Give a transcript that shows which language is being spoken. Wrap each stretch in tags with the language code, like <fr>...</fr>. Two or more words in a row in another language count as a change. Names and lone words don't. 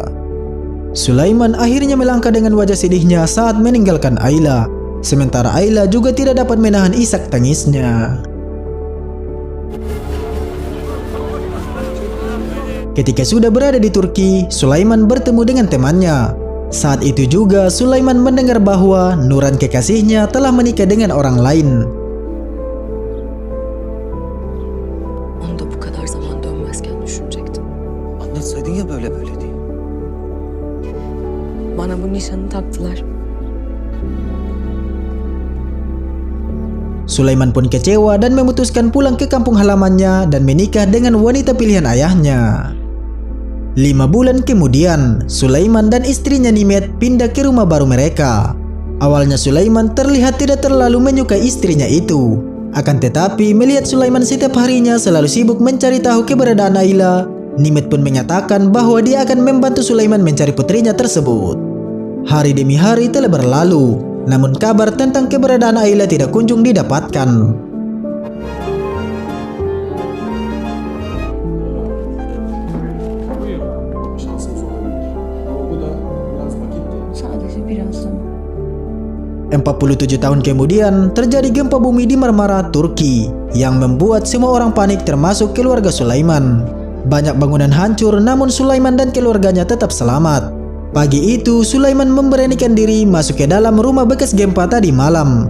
<id>Sulaiman akhirnya melangkah dengan wajah sedihnya saat meninggalkan Ayla, sementara Ayla juga tidak dapat menahan isak tangisnya. Ketika sudah berada di Turki, Sulaiman bertemu dengan temannya. Saat itu juga Sulaiman mendengar bahwa Nuran kekasihnya telah menikah dengan orang lain.</id> <tr>Anlatsaydın ya böyle diye. Bana bu nişanı taktılar.</tr> <id>Sulaiman pun kecewa dan memutuskan pulang ke kampung halamannya dan menikah dengan wanita pilihan ayahnya. 5 bulan kemudian, Sulaiman dan istrinya Nimet pindah ke rumah baru mereka. Awalnya Sulaiman terlihat tidak terlalu menyukai istrinya itu. Akan tetapi melihat Sulaiman setiap harinya selalu sibuk mencari tahu keberadaan Ayla, Nimet pun menyatakan bahwa dia akan membantu Sulaiman mencari putrinya tersebut. Hari demi hari telah berlalu, namun kabar tentang keberadaan Ayla tidak kunjung didapatkan.</id> <tr>Sadece biraz zaman.</tr> <id>47 tahun kemudian, terjadi gempa bumi di Marmara, Turki, yang membuat semua orang panik termasuk keluarga Sulaiman. Banyak bangunan hancur, namun Sulaiman dan keluarganya tetap selamat. Pagi itu, Sulaiman memberanikan diri masuk ke dalam rumah bekas gempa tadi malam.</id>